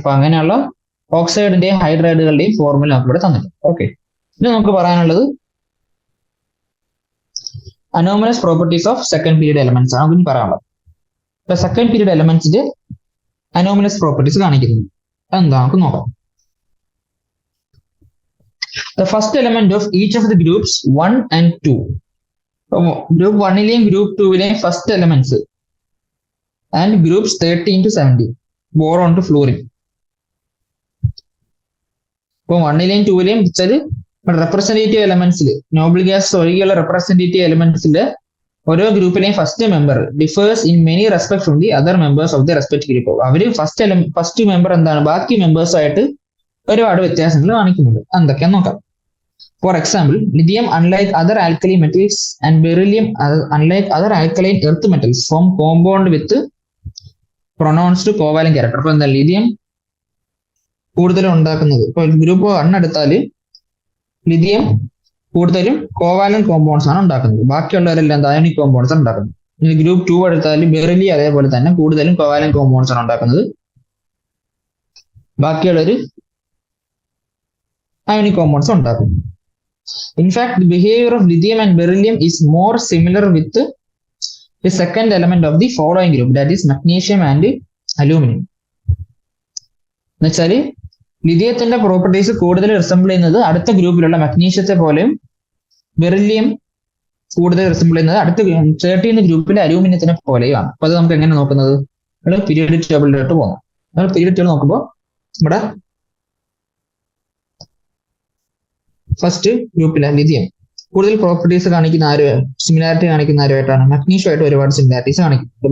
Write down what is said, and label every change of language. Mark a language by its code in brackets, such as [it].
[ml] അപ്പൊ അങ്ങനെയുള്ള ഓക്സൈഡിന്റെയും ഹൈഡ്രൈഡുകളുടെയും ഫോർമുല നമുക്ക് ഇവിടെ തന്നിട്ടുണ്ട്. ഓക്കെ, ഇനി നമുക്ക് പറയാനുള്ളത് anomalous properties of second period elements ആണ് ഇനി പറയാനുള്ളത്. ഇപ്പൊ സെക്കൻഡ് പീരീഡ് എലമെന്റ്സിന്റെ അനോമലസ് പ്രോപ്പർട്ടീസ് കാണിക്കുന്നത് എന്താ നമുക്ക് നോക്കാം. [en] The first element of each of the groups 1 and 2. [ml] Group 1ലെയും group 2ലെയും first elements and groups 13 to 17 boron to fluorine. ഇപ്പൊ 1ലെയും 2ലെയും വെച്ചാൽ റെപ്രസെന്റേറ്റീവ് എലമെന്റ്സിൽ നോബിൾ ഗ്യാസ് ഒഴികെയുള്ള റെപ്രസെന്റേറ്റീവ് എലമെന്റ്സിന്റെ ഓരോ ഗ്രൂപ്പിലെയും first member [en] Differs in many respect from the other members of the respect group. [ml] അവര് first member എന്താണ് ബാക്കി മെമ്പേഴ്സുമായിട്ട് ഒരുപാട് വ്യത്യാസങ്ങൾ കാണിക്കുന്നുണ്ട്. എന്തൊക്കെയാന്ന് നോക്കാം. [en] For example, lithium, unlike other alkali metals, and beryllium, unlike other alkaline earth metals, form compound with pronounced covalent character. [ml] അപ്പൊ എന്താ ലിഥിയം കൂടുതലും ഉണ്ടാക്കുന്നത്, ഇപ്പൊ ഗ്രൂപ്പ് 1 എടുത്താൽ ലിഥിയം കൂടുതലും കോവാലന്റ് കോമ്പൗണ്ട്സ് ആണ് ഉണ്ടാക്കുന്നത്. ബാക്കിയുള്ളവരെല്ലാം എന്താ അയോണിക് കോമ്പൗണ്ട്സ് ആണ് ഉണ്ടാക്കുന്നത്. ഇനി ഗ്രൂപ്പ് 2 എടുത്താൽ ബെറിലിയം അതേപോലെ തന്നെ കൂടുതലും കോവാലന്റ് കോമ്പൗണ്ട്സ് ആണ് ഉണ്ടാക്കുന്നത്. ബാക്കിയുള്ളവർ അയോണിക് കോമ്പൗണ്ട്സ് ഉണ്ടാക്കുന്നു. [en] In fact, the behavior of lithium and beryllium is more similar with the second element of the following group, that is magnesium and aluminum. [ml] എന്നുവെച്ചാല് ലിഥിയത്തിന്റെ പ്രോപ്പർട്ടീസ് കൂടുതൽ റിസംബിൾ ചെയ്യുന്നത് അടുത്ത ഗ്രൂപ്പിലുള്ള മഗ്നീഷ്യത്തെ പോലെയും ബെറിലിയം കൂടുതൽ റിസംബിൾ ചെയ്യുന്നത് അടുത്ത 13 ഗ്രൂപ്പിലെ അലൂമിനിയത്തിനെ പോലെയുമാണ്. അപ്പൊ അത് നമുക്ക് എങ്ങനെ നോക്കുന്നത്, നമ്മൾ പീരിയോഡിക് ടേബിളിലോട്ട് പോകാം. നമ്മൾ പീരിയോഡിക് ടേബിൾ നോക്കുമ്പോൾ നമ്മുടെ ഫസ്റ്റ് ഗ്രൂപ്പിലെ ലിഥിയം കൂടുതൽ പ്രോപ്പർട്ടീസ് കാണിക്കുന്ന സിമിലാരിറ്റി കാണിക്കുന്ന ആരുമായിട്ടാണ് മഗ്നീഷ്യമായിട്ട് ഒരുപാട് സിമിലാരിറ്റീസ് കാണിക്കുന്നത്.